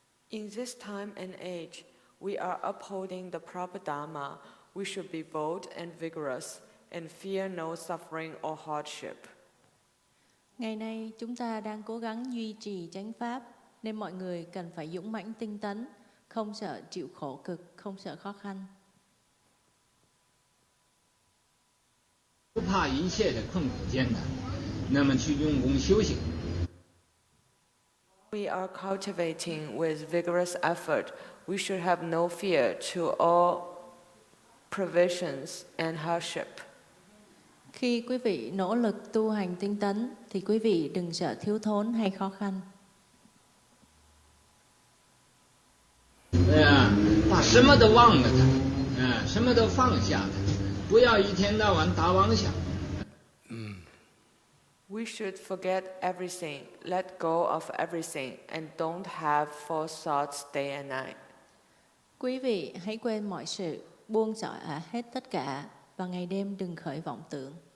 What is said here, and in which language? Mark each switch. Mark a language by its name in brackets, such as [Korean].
[English] In this time and age, we are upholding the proper Dharma. We should be bold and vigorous and fear no suffering or hardship. [Vietnamese] Ngày nay chúng ta đang cố gắng duy trì chánh pháp, nên mọi người cần phải dũng mãnh tinh tấn, không sợ chịu khổ cực, không sợ khó khăn. [Chinese] 不怕一切的困苦艰难，那么去用功修行。 [English] We are cultivating with vigorous effort. We should have no fear to all provisions and hardship. [Vietnamese] Khi quý vị nỗ lực tu hành tinh tấn, thì quý vị đừng sợ thiếu thốn hay khó khăn. [Chinese] 对啊，把什么都忘了它，什么都放下它，不要一天到晚打妄想。 [English] We should forget everything, let go of everything, and don't have false thoughts day and night. [Vietnamese] Quý vị hãy quên mọi sự, buông xõa hết tất cả, và ngày đêm đừng khởi vọng tưởng.